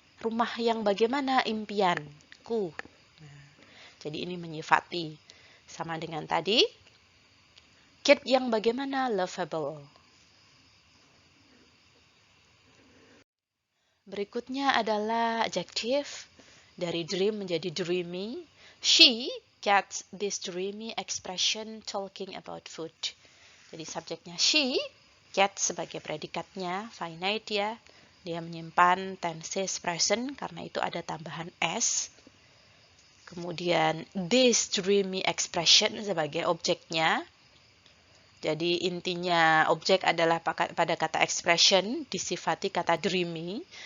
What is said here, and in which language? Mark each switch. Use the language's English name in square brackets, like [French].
[Indonesian] Rumah yang bagaimana impianku. Nah, jadi ini menyifati. Sama dengan tadi, Kid yang bagaimana? Lovable. Berikutnya adalah adjective. Dari dream menjadi dreamy. [English] She gets this dreamy expression talking about food. [Indonesian] Jadi subjeknya she, get sebagai predikatnya, finite ya. Dia menyimpan tenses present karena itu ada tambahan s. Kemudian [English] this dreamy expression [Indonesian] sebagai objeknya. Jadi intinya objek adalah pada kata expression disifati kata dreamy.